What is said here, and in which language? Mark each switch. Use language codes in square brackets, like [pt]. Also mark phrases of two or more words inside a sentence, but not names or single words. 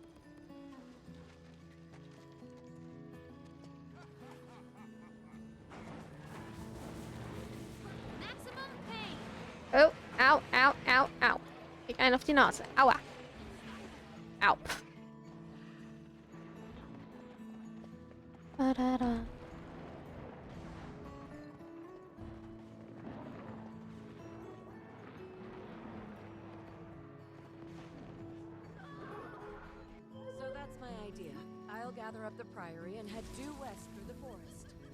[de] Oh, ow, ow, ow, ow. Fick einen auf die Nase. Aua. Au. Ba-da-da. [en] So that's my idea. I'll gather up the priory and head due west through the forest.